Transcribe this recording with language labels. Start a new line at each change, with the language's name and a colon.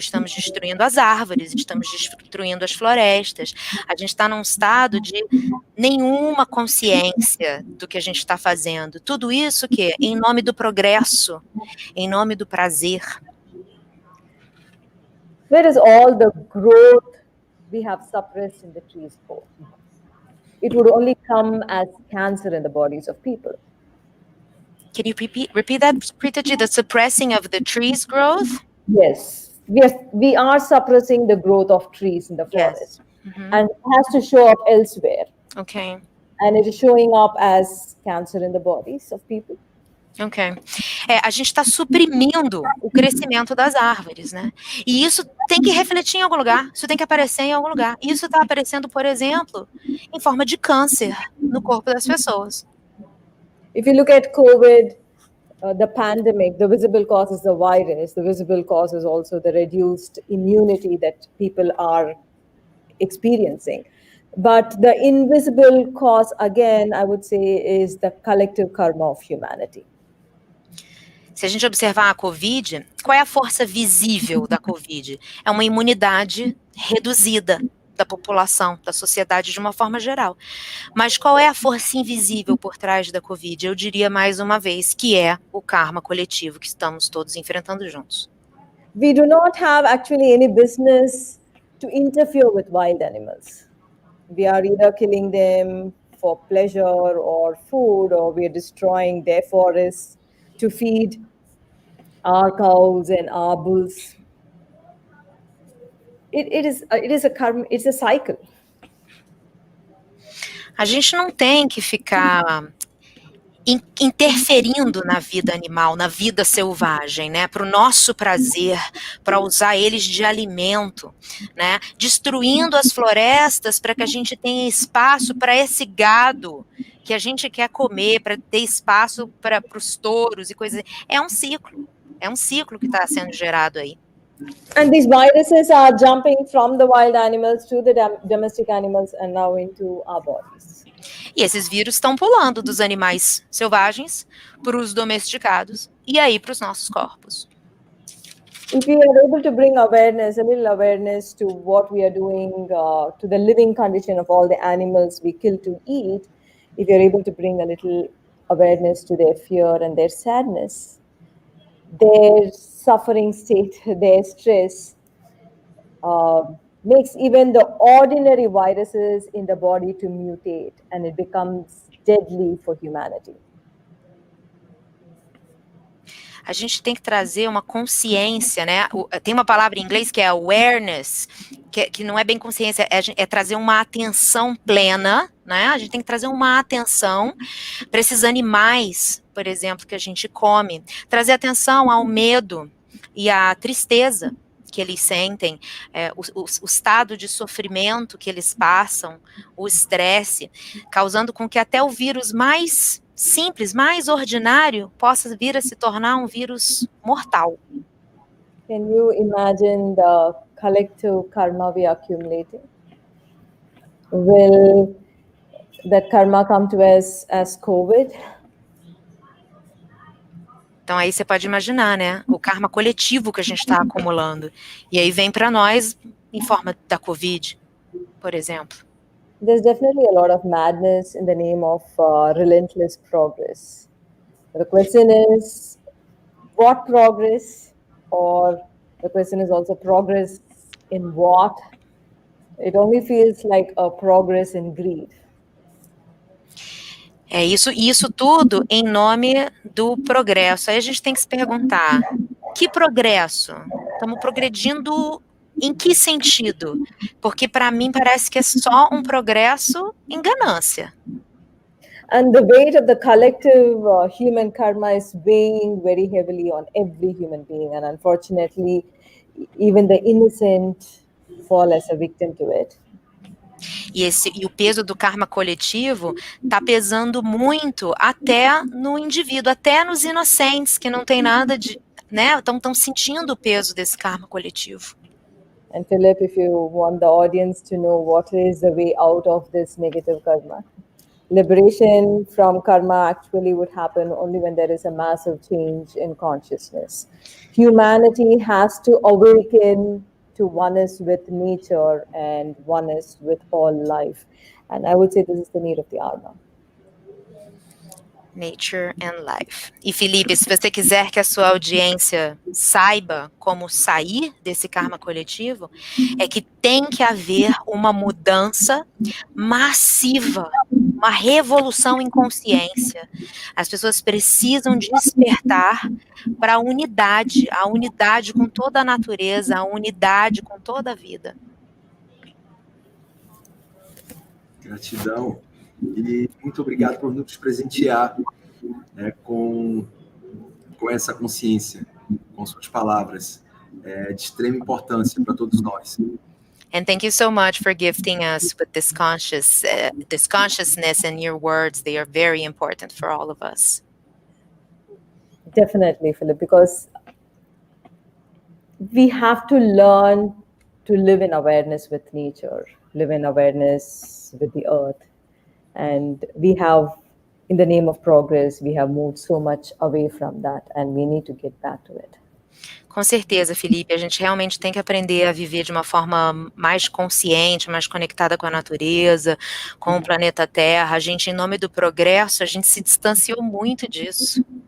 Portuguese: Estamos destruindo as árvores, estamos destruindo as florestas. A gente está num estado de nenhuma consciência do que a gente está fazendo. Tudo isso que em nome do progresso, em nome do prazer.
English: Where is all the growth we have suppressed in the trees for? It would only come as cancer in the bodies of people. Can you repeat that, Pritaji? The suppressing of the trees' growth? Yes, we are suppressing the growth of trees in the forest. Yes. Mm-hmm. And it has to show up elsewhere. Okay. And it is showing up as cancer in the bodies of people. Ok.
Portuguese: A gente está suprimindo o crescimento das árvores, né? E isso tem que refletir em algum lugar, isso tem que aparecer em algum lugar. E isso está aparecendo, por exemplo, em forma de câncer no corpo das pessoas.
English: If you look at COVID, the pandemic, the visible cause is the virus. The visible cause is also the reduced immunity that people are experiencing. But the invisible cause, again, I would say, is the collective karma of humanity.
Portuguese: Se a gente observar a COVID, qual é a força visível da COVID? É uma imunidade reduzida da população, da sociedade de uma forma geral. Mas qual é a força invisível por trás da COVID? Eu diria mais uma vez que é o karma coletivo que estamos todos enfrentando juntos.
English: We do not have actually any business to interfere with wild animals. We are either killing them for pleasure or food, or we are destroying their forests to feed our cows and our bulls. It is a karma, it's a cycle.
Portuguese: A gente não tem que ficar interferindo na vida animal, na vida selvagem, né, para o nosso prazer, para usar eles de alimento, né, destruindo as florestas para que a gente tenha espaço para esse gado que a gente quer comer, para ter espaço para os touros e coisas. É um ciclo que está sendo gerado aí.
English: And these viruses are jumping from the wild animals to the domestic animals and now into our bodies.
Portuguese: E esses vírus estão pulando dos animais selvagens para os domesticados e aí para os nossos corpos.
English: If we are able to bring awareness, a little awareness to what we are doing, to the living condition of all the animals we kill to eat, if you're able to bring a little awareness to their fear and their sadness, their suffering state, their stress, makes even the ordinary viruses in the body to mutate, and it becomes deadly for humanity.
Portuguese: A gente tem que trazer uma consciência, né? Tem uma palavra em inglês que é awareness, que não é bem consciência, é trazer uma atenção plena, né? A gente tem que trazer uma atenção para esses animais, por exemplo, que a gente come. Trazer atenção ao medo e à tristeza que eles sentem, o estado de sofrimento que eles passam, o estresse, causando com que até o vírus mais simples, mais ordinário, possa vir a se tornar um vírus mortal.
English: Can you imagine the collective karma we are accumulating? Will that karma come to us as COVID?
Portuguese: Então aí você pode imaginar, né, o karma coletivo que a gente está acumulando. E aí vem para nós em forma da Covid, por exemplo.
English: There's definitely a lot of madness in the name of relentless progress. The question is, what progress? Or the question is also progress in what? It only feels like a progress in greed.
Portuguese: É isso tudo em nome do progresso. Aí a gente tem que se perguntar, que progresso? Estamos progredindo em que sentido? Porque para mim parece que é só um progresso em ganância.
English: And the weight of the collective human karma is weighing very heavily on every human being. And unfortunately, even the innocent fall as a victim to it.
Portuguese: E o peso do karma coletivo está pesando muito até no indivíduo, até nos inocentes, que não tem nada de, né, estão sentindo o peso desse karma coletivo.
English: And Philip, if you want the audience to know what is the way out of this negative karma, liberation from karma actually would happen only when there is a massive change in consciousness. Humanity has to awaken to oneness with nature and oneness with all life. And I would say this is the need of the hour. Nature and Life.
Portuguese: E Felipe, se você quiser que a sua audiência saiba como sair desse karma coletivo, é que tem que haver uma mudança massiva, uma revolução em consciência. As pessoas precisam despertar para a unidade com toda a natureza, a unidade com toda a vida. Gratidão. E muito obrigado por nos presentear com essa consciência, com suas palavras, de extrema importância para todos nós.
English: And thank you so much for gifting us with this consciousness and your words. They are very important for all of us. Definitely, Philip, because we have to learn to live in awareness with nature, live in awareness with the earth. And we have, in the name of progress, we have moved so much away from that, and we need to get back to it.
Portuguese: Com certeza, Felipe, a gente realmente tem que aprender a viver de uma forma mais consciente, mais conectada com a natureza, com o planeta Terra. A gente, em nome do progresso, a gente se distanciou muito disso.